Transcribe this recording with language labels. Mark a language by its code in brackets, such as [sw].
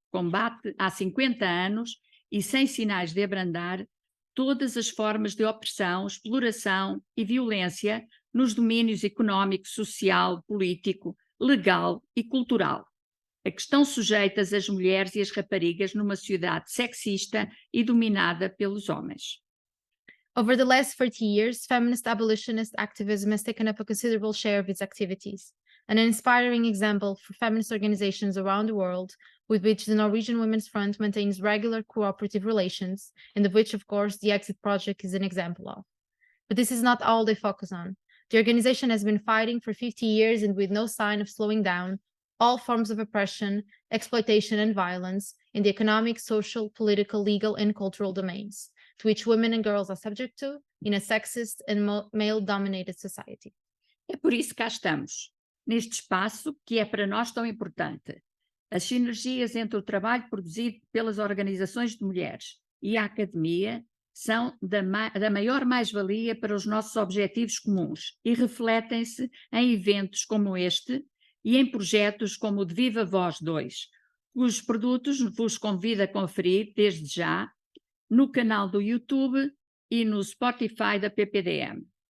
[pt] Combate há 50 anos e sem sinais de abrandar todas as formas de opressão, exploração e violência nos domínios económico, social, político, legal e cultural, a que estão sujeitas as mulheres e as raparigas numa sociedade sexista e dominada pelos homens. [en] Over the last 30 years, feminist abolitionist activism has taken up a considerable share of its activities, and an inspiring example for feminist organizations around the world with which the Norwegian Women's Front maintains regular cooperative relations, and of which, of course, the Exit Project is an example of. But this is not all they focus on. The organization has been fighting for 50 years and with no sign of slowing down all forms of oppression, exploitation, and violence in the economic, social, political, legal, and cultural domains, to which women and girls are subject to in a sexist and male-dominated society. [pt] É por isso que cá estamos, neste espaço que é para nós tão importante. As sinergias entre o trabalho produzido pelas organizações de mulheres e a academia são da maior mais-valia para os nossos objetivos comuns e refletem-se em eventos como este e em projetos como o de Viva Voz 2, cujos produtos vos convido a conferir desde já no canal do YouTube e no Spotify da PPDM.